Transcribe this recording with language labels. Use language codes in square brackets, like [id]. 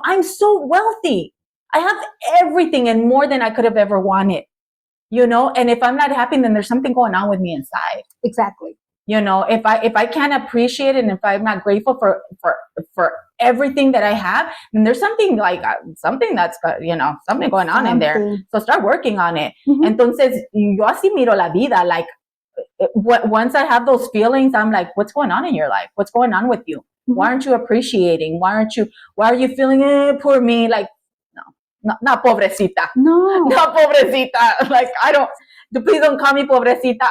[en] I'm so wealthy. I have everything and more than I could have ever wanted, and if I'm not happy, then there's something going on with me inside. Exactly. If I can't appreciate it, and if I'm not grateful for everything that I have, then there's something something that's something going on in there. So start working on it. Mm-hmm. [es] Entonces, yo así miro la vida. [en] Like, once I have those feelings, I'm like, what's going on in your life? What's going on with you? Mm-hmm. Why aren't you appreciating? Why are you feeling, poor me? Like, not pobrecita. No. Not pobrecita. Like, please don't call me pobrecita.